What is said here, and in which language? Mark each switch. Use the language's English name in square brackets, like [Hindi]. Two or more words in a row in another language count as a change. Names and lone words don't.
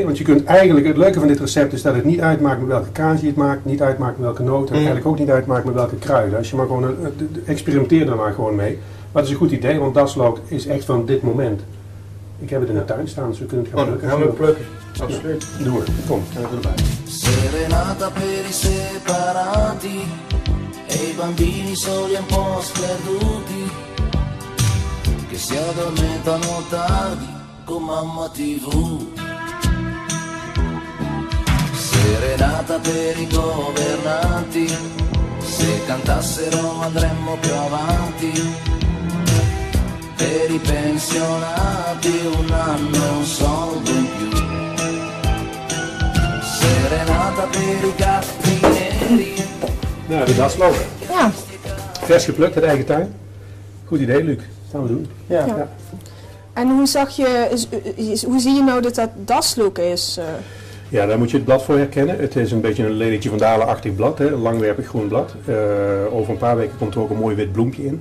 [Dutch] Want je kunt eigenlijk, het leuke van dit recept is dat het niet uitmaakt met welke kaas je het maakt. Niet uitmaakt met welke noten. En eigenlijk ook niet uitmaakt met welke kruiden. Als je maar gewoon, experimenteer er maar gewoon mee. Maar het is een goed idee, want daslook is echt van dit moment. Ik heb het in de tuin staan, dus we kunnen het gaan plukken. Gaan we plukken? Absoluut. Ja, doen we. Kom, gaan we erbij. [Italian] Serenata per i separati e i bambini soli un po' sperduti che si addormentano tardi con mamma TV. Serenata per i governanti, se cantassero andremmo più avanti. Per i pensionati un anno e un soldo in più. Serenata per i gatti neri. [Dutch] Nou, de daslook. Ja. Vers geplukt uit eigen tuin. Goed idee, Luc. Dat gaan we doen. Ja. En hoe hoe zie je nou dat dat daslook is? Ja, daar moet je het blad voor herkennen. Het is een beetje een lelietje van Dalen-achtig blad, hè? Een langwerpig groen blad. Over een paar weken komt er ook een mooi wit bloempje in.